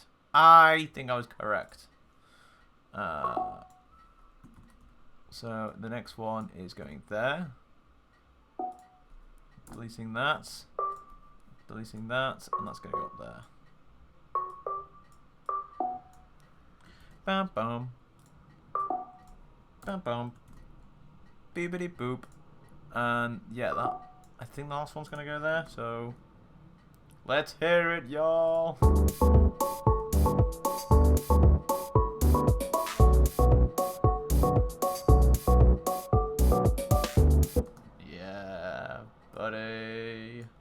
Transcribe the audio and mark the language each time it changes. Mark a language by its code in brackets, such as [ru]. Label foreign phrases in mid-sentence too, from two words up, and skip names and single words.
[en] I think I was correct. So the next one is going there. Deleting that. Deleting that. And that's going to go up there. Bam bum. Bam bum. Beepity boop. And yeah, I think the last one's gonna go there, so let's hear it, y'all. Yeah, buddy.